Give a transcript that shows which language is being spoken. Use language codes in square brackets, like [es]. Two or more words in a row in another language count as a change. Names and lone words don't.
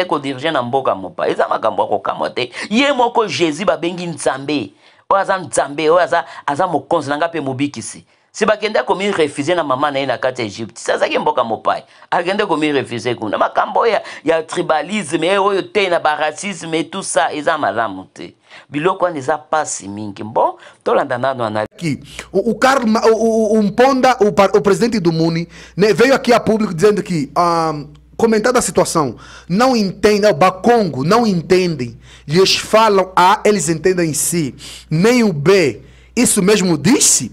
[ln] kodirige na mboka mopaya eza makambo ya kokamwa te ye moko jésus babengi nzambe oyo aza nzambe oyo aza mokonzi nanga mpe mobikisi si bakende komi refuse na mama na ye na kati ya Egypte sazaki mboka mopaya akende komi refuse kuna makambo ya tribalisme oyo te na baracisme [fr] tout ça [ln] eza malamu te biloko wana eza pasi mingi bon tolanda nano [pt] aqui o Mponda, o presidente do Muni, né, veio aqui a público dizendo que comentando a situação, não entendem, o Bakongo não entendem, eles falam A, eles entendem C, nem o B, isso mesmo disse?